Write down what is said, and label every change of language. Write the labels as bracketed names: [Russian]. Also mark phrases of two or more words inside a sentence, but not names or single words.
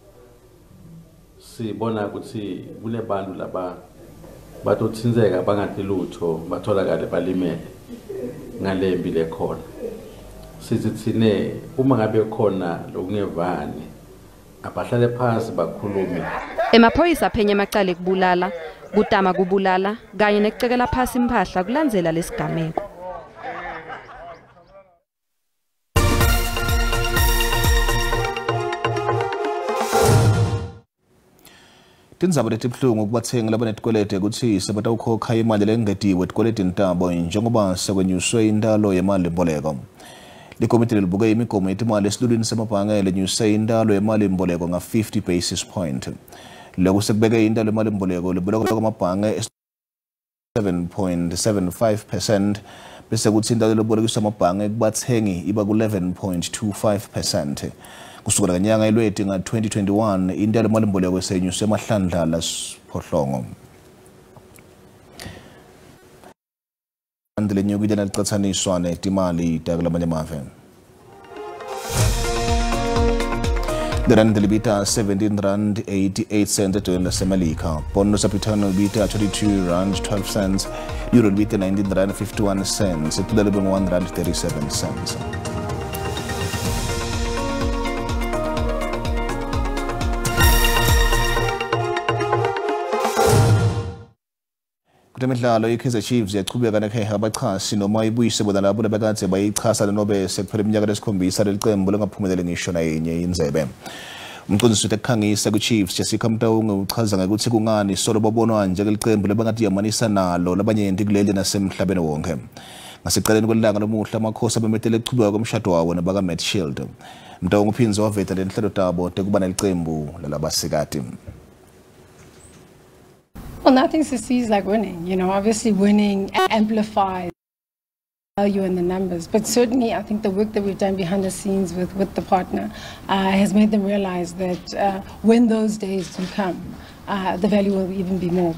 [Swati] Sibona ukuthi kunebantu laba batothinzeka bangathi lutho batholakale balimele ngalembi lekhona. Sizithine uma ngabe khona lokungevani abahlale phansi bakhulume. Emaphoyisa aphenya amacala ekubulala, kutama kubulala kanye nekucekela phansi impahla kulandzela lesigameko. Tindzaba letibhlungu kubathengi labanetikwelete ukuthi sebatawukhokha imali lengetiwe etikweleti ntabo njengoba sekwenyuswe intalo yemali mboleko. Likomiti libuke imigomo yetimali esilulwini semabhange lenyuse intalo yemali mboleko nga 50 [English] basis point. [Swati] Lokhu sekubeke intalo yemali mboleko liboleka kwamabhange 7.75% bese kuthi intalo lebolekiswa amabhange kubathengi iba ku 11.25%. Kusukela kanyanga elweti nga 2021 intalo yemali mboleko senyuse emahlandla siphohlongo. Andile nyukile nalicathaniswa netimali takulamanye amave. Lirandi libita 17 rand 88 cents edola lasemelika. Pondo sapitano libita 22 rand 12 cents. Euro libita 19 rand 51 cents. Etula libita 1 rand 37 cents. Kutemidlalo iKaizer Chiefs yachubeka neheha abachasi noma ibuyise bona labo labekade bayichasa lenobe sekuphela iminyaka lesikhombisa lelicembu lengaphumeleli ngisho nayenye indzebe. Umcondzisi wekukhangisa kuChiefs Jessica Mtaungu uchaza ngekuthi kungani solo babonwa njengelicembu lebangathi yamanisa nalo labanyenti kuleli nasemhlabeni wonke. Ngaseceleni kwelanga lomuhla amakhosi abemetele ekuchubeka komshado wawo nabaka Matt Shield. Mtaungu uphinze waveta lenhlelo tabo tekuba nelicembu lalabasikati. [English] Well, nothing succeeds like winning. You know, obviously winning amplifies value in the numbers. But certainly, I think the work that we've done behind the scenes with the partner has made them realize that when those days do come, the value will even be more.